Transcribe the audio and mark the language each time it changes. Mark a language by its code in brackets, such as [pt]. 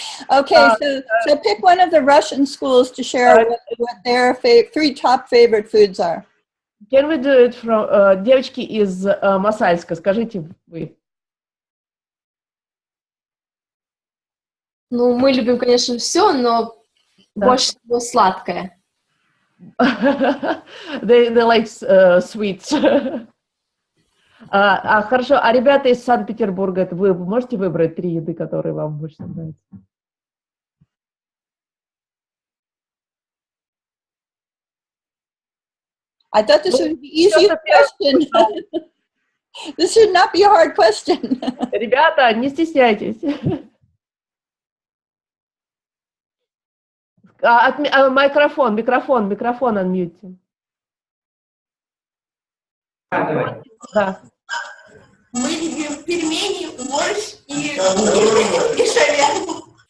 [en] Okay, so pick one of the Russian schools to share what their 3 top favorite foods are. Can we do it from [ru] девочки из Масальска? Скажите вы. Ну, мы любим, конечно, все, но больше всего сладкое. [en] They like sweets. [ru] Хорошо, а ребята из Санкт-Петербурга, вы можете выбрать 3 еды, которые вам больше нравятся? [en] I thought this would be an easy question. This should not be a hard question. [ru] Ребята, не стесняйтесь. Микрофон unmute. Да. Мы любим пельмени, борщ и шаверму.